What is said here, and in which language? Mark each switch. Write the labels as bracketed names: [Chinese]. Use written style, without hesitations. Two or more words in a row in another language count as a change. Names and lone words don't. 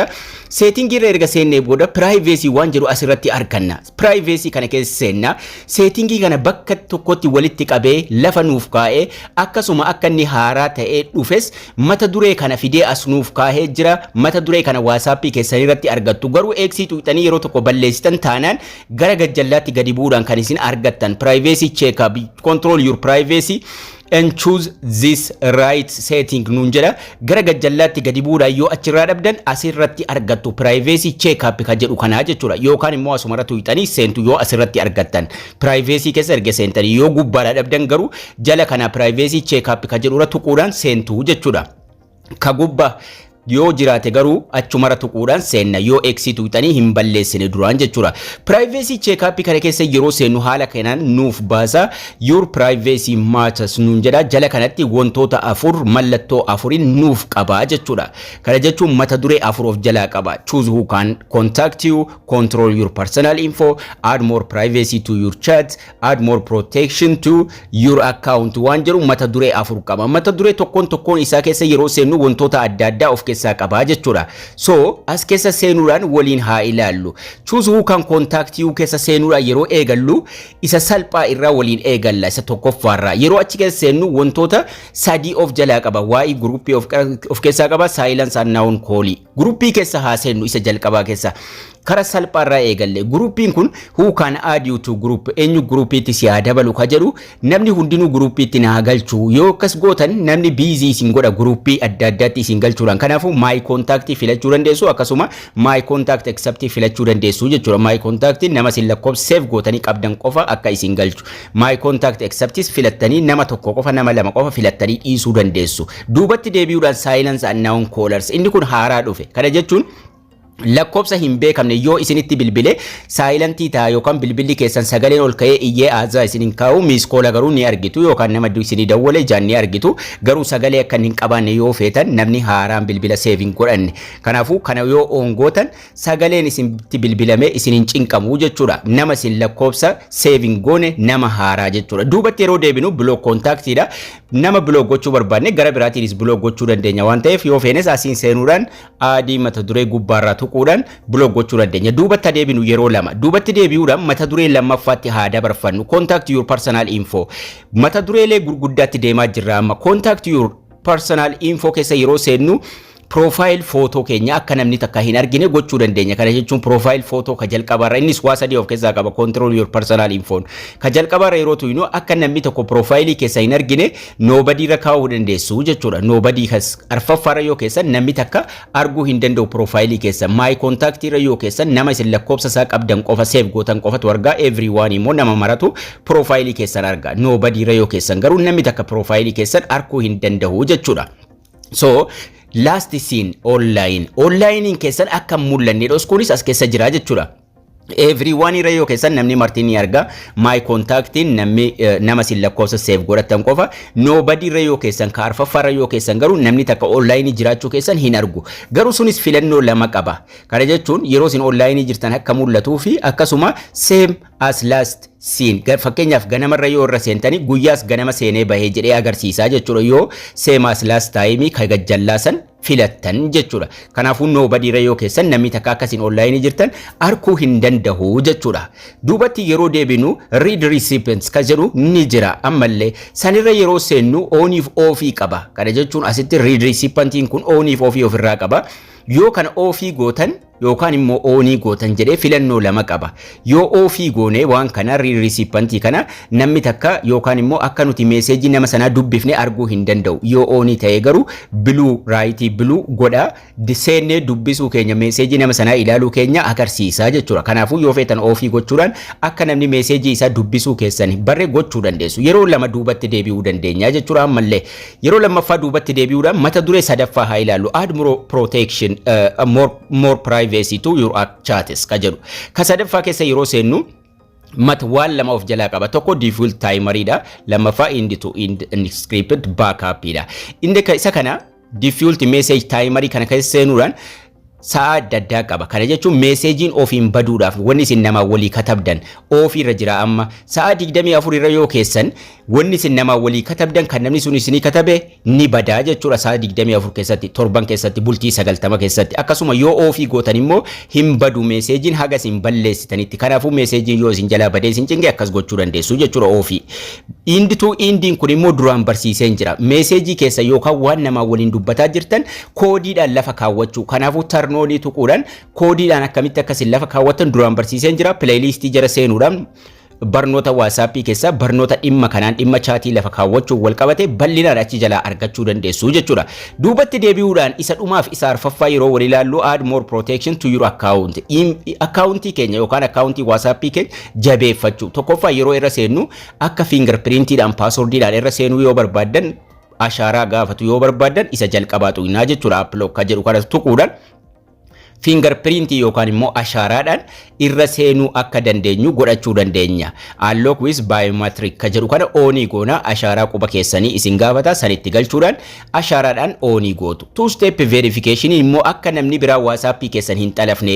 [Oromo] settingii irra erga seennee booda privacy waan jedhu asirratti arganna privacy kana keessa seenna settingii kana bakka tokkotti walitti qabee lafa nuuf kaa'ee akkasuma akka inni haaraa ta'ee dhufes mata duree kana fidee as nuuf kaa'ee jira mata duree kana WhatsApp keessan irratti argattu garuu eegsituu ixanii yeroo tokko balleessitan taanaan gara gajjallaatti gadi bu'uudhaan kan isin argattan [English] privacy check up control your privacy and choose this right setting [Oromo] nuun jedha gara gajjallaatti gadi bu'uudhaan yoo achirraa dhabdan asirratti argattu [English] privacy check up [Oromo] ka jedhu kanaa jechuudha yookaan immoo asumarratti ixanii seentu yoo asirratti argattan privacy keessa erga seentanii yoo gubbaadhaa dhabdan garuu jala kana [English] privacy check up [Oromo] ka jedhu irra tuquudhaan seentu jechuudha ka gubbaa yoo jiraate garuu achumara tuquudhaan seenna yoo eegsituu ixanii hin balleessine duraan jechuudha [English] privacy check up [Oromo] kana keessa yeroo seennu haala kanaan nuuf baasa [English] your privacy matters [Oromo] nuun jedha jala kanatti wantoota afur mallattoo afurin nuuf qaba jechuudha kana jechuun mata duree afur of jalaa qaba [English] choose who can contact you control your personal info add more privacy to your chat add more protection to your account [Oromo] waan jedhu mata duree afur qaba mata duree tokkoon isaa keessa yeroo seennu wantoota adda addaa of keessa qaba jechuudha so as keessa seenuudhaan waliin haa ilaallu [English] choose who can contact you [Oromo] keessa seenuudhaan yeroo eegallu isa salphaa irraa waliin eegalla isa tokkoffaarraa yeroo achi keessa seennu wantoota sadii of jalaa qaba waa'ee groupii of keessaa qaba [English] silence and noun call [Oromo] groupii keessa haa seennu isa jalqabaa keessa kara salphaarraa eegalle gruupiin kun [English] who can add you to group [Oromo] eenyu gruupiitti si haa dabalu ka jedhu namni hundinuu gruupiitti na galchu yoo akkas gootan namni busy isin godha gruupii adda addaatti isin galchuudhaan kanaafuu [English] my contact [Oromo] filachuu dandeessu akkasuma [English] my contact accept [Oromo] filachuu dandeessu jechuudha [English] my contact [Oromo] nama isin lakkoofsa save gootanii qabdan qofa akka isin galchu [English] my contact accept [Oromo] filattanii nama tokko qofa nama lama qofa filattanii dhiisuu dandeessu duubatti deebi'uudhaan [English] silence and noun callers [Oromo] inni kun haaraa dhufe kana jechuun lakkoofsa hin beekamne yoo isinitti bilbile saayilantii ta'a yookaan bilbilli keessan sagaleen ol ka'ee iyyee aazaa isinin kaa'u miiskoola garuu ni argitu yookaan nama isinii dawwale jaan ni argitu garuu sagalee akka hin qabaanne yoo feetan namni haaraan bilbila seevin godhanne kanaafuu kana yoo ongootan sagaleen isinitti bilbilame isinin cinqamu jechuudha nama isin lakkoofsa seevin goone nama haaraa jechuudha duubatti yeroo deebinu block contactidha nama block gochuu barbaanne gara biraatiinis block gochuu dandeenya waan ta'eef yoo feenes asiin seenuudhaan aadii mata duree gubbaarraa tuquudhaan block gochuu dandeenya duubatti deebinu yeroo lama duubatti deebi'uudhaan mata duree lammaffaatti haa dabarfannu [English] contact your personal info [Oromo] mata dureelee gurguddaatti deemaa jirra amma [English] contact your personal info [Oromo] keessa yeroo seennu [English] profile photo [Oromo] keenya akka namni takka hin argine gochuu dandeenya kana jechuun [English] profile photo [Oromo] ka jalqabaarra innis waa sadii of keessaa qaba control [English] your personal info [Oromo] ka jalqabaarra yeroo tuynu akka namni tokko profile keessa hin argine nobody ra kaa'uu dandeessu jechuudha [English] nobody has [Oromo] arfaffaarra yoo keessa namni takka arguu hin danda'u profile keessa [English] my contact [Oromo] ra yoo keessa nama isin lakkoofsa isaa qabdan qofa save gootan qofatu argaa everyone immoo nama maratu profile keessan argaa nobody ra yoo keessan garuu namni takka profile keessan arguu hin danda'u jechuudha [English] so last scene online [Oromo] in keessan akka mul'anne dhos kunis as keessa jira jechuudha everyone irra yoo keessan namni martiin ni arga my contactin namni nama sin lakkoofsa save godhatan qofa nobody irra yoo keessan ka arfaffarra yoo keessan garuu namni takka online jiraachuu keessan hin argu garuu sunis filannoo lama qaba kana jechuun yeroo sin online jirtan akka mul'atuu fi akkasuma same [English] as last seen [Oromo] fakkeenyaaf ganamarra yoo irra seentanii guyyaas ganama seenee bahee jedhee agarsiisaa jechuudha yoo [English] same as last time [Oromo] ka gajjallaasan filattan jechuudha kanaafuu nobody irra yoo keessan namni takka akkasiin online jirtan arkuu hin danda'u jechuudha duubatti yeroo deebinu [English] read recipients [Oromo] ka jedhu ni jira ammallee sanirra yeroo seennu oniif ofii qaba kana jechuun asitti read recipientiin kun oniif ofii ofirraa qaba yoo kana ofii gootan yookaan immoo onii gootan jedhee filannoo lama qaba yoo ofii goone waan kana recipientii kana namni takka yookaan immoo akka nuti meeseejii nama sanaa dubbifne arguu hin danda'u yoo onii ta'ee garuu [English] blue right blue [Oromo] godha seennee dubbisuu keenya meeseejii nama sanaa ilaaluu keenya agarsiisa jechuudha kanaafuu yoo feetan ofii gochuudhaan akka namni meeseejii isaa dubbisuu keessan barre gochuu dandeessu yeroo lama duubatti deebi'uu dandeenya jechuudha ammallee yeroo lammaffaa duubatti deebi'uudhaan mata duree sadaffaa haa ilaallu [English] add more protection more privacy to your chats [Oromo] ka jedhu ka sadaffaa keessa yeroo seennu mat waan lama of jalaa qaba tokko default timery dha lammaffaa [English] end to end encrypted backup [Oromo] dha inde isa kana [English] default message [Oromo] timery kana keessa seenuudhaan sa'a daddaa qaba kana jechuun meeseejiin ofiin baduudhaaf wanni isin nama walii katabdan ofii irra jira amma sa'a 24 irra yoo keessan wanni isin nama walii katabdan kan namni sun isinii katabe ni badaa jechuudha sa'a 24 keessatti torban keessatti bultii 90 keessatti akkasuma yoo ofii gootan immoo hin badu meeseejiin haga isin balleessitanitti kanaafuu meeseejiin yoo isin jalaa badee isin cinqe akkas gochuu dandeessu jechuudha ofii end to endiin kun immoo duraan barsiiseen jira meeseejii keessa yookaan waan nama waliin dubbataa jirtan koodiidhaan lafa kaawwachuu kanaafuu tarnoolii tuquudhaan koodiidhaan akkamitti akkasin lafa kaawwatan duraan barsiiseen jira playlistii jara seenuudhaan barnoota WhatsApp keessa barnoota dhimma kanaan dhimma chaatii lafa kaawwachuu wal qabate bal'inaan achi jalaa argachuu dandeessu jechuudha duubatti deebi'uudhaan isa dhumaaf isa arfaffaa yeroo wal ilaallu [English] add more protection to your account [Oromo] accountii keenya yookaan accountii WhatsApp keenya jabeeffachuu tokkoffaa yeroo irra seennu akka fingerprintiidhaan passwordidhaan irra seenuu yoo barbaadan ashaaraa gaafatu yoo barbaadan isa jalqabaatu inaa jechuudha upload ka jedhu kana tuquudhaan fingerprint yookaan immoo ashaaraadhaan irra seenuu akka dandeenyu godhachuu dandeenya [English] unlock with biometric [Oromo] ka jedhu kana onii goona ashaaraa quba keessanii isin gaafata sanitti galchuudhaan ashaaraadhaan onii gootu [English] two step verification [Oromo] immoo akka namni biraa WhatsApp keessan hin xalafne